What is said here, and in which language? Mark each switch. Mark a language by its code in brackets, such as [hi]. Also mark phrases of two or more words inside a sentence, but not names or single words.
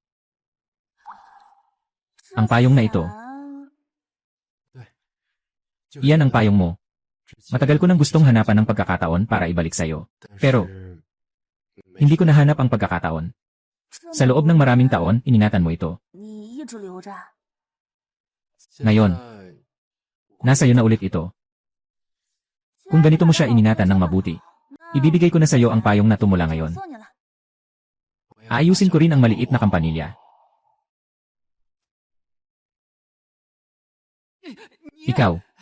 [tl] Ang payong na ito, iyan ang payong mo. Matagal ko nang gustong hanapan ng pagkakataon para ibalik sa'yo. Pero, hindi ko nahanap ang pagkakataon. Sa loob ng maraming taon, ininatan mo ito. [zh] 你一直留着。 [tl] Ngayon, nasa iyo na ulit ito. Kung ganito mo siya ininatan ng mabuti, ibibigay ko na sa iyo ang payong na tumula ngayon. [zh] 送你了。 [tl] Aayusin ko rin ang maliit na kampanilya. Ikaw.